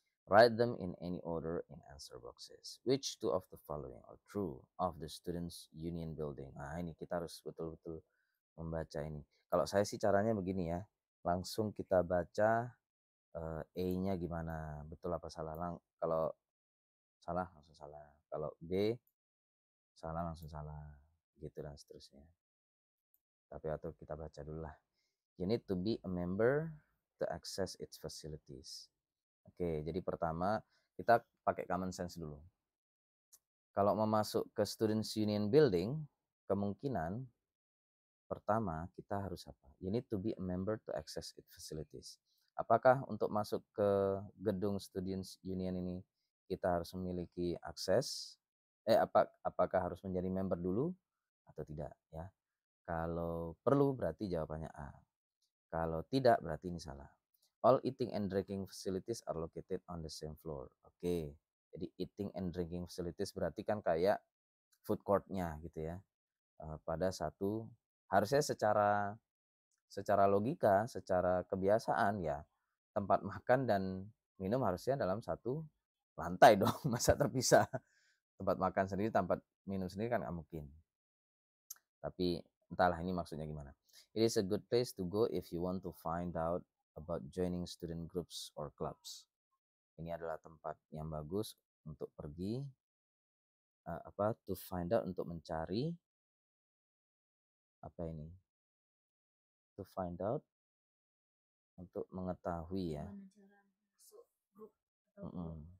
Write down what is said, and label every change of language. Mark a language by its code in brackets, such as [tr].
[en] Write them in any order in answer boxes. Which two of the following are true of the Students' Union Building? [id] Nah, ini kita harus betul-betul membaca ini. Kalau saya sih caranya begini ya. Langsung kita baca E-nya gimana, betul apa salah. Kalau salah langsung salah. Kalau B salah langsung salah. Gitu dan seterusnya. Tapi atau kita baca dulu lah. [en] You need to be a member to access its facilities. [id] Oke, jadi pertama kita pakai common sense dulu. Kalau mau masuk ke Students' Union Building, kemungkinan pertama kita harus apa? [en] You need to be a member to access its facilities. [id] Apakah untuk masuk ke gedung Students' Union ini kita harus memiliki akses? Apakah harus menjadi member dulu atau tidak? Ya, kalau perlu berarti jawabannya A. Kalau tidak berarti ini salah. [en] All eating and drinking facilities are located on the same floor. [id] Oke, jadi [en] eating and drinking facilities [id] berarti kan kayak food court-nya gitu ya. Pada satu, harusnya secara logika, secara kebiasaan ya, tempat makan dan minum harusnya dalam satu lantai dong, masa terpisah. Tempat makan sendiri, tempat minum sendiri kan nggak mungkin. Tapi entahlah ini maksudnya gimana. [en] It is a good place to go if you want to find out about joining student groups or clubs. [id] Ini adalah tempat yang bagus untuk pergi [en] to find out, [id] untuk mencari apa ini? [en] To find out, [id] untuk mengetahui ya. Gimana cara masuk grup atau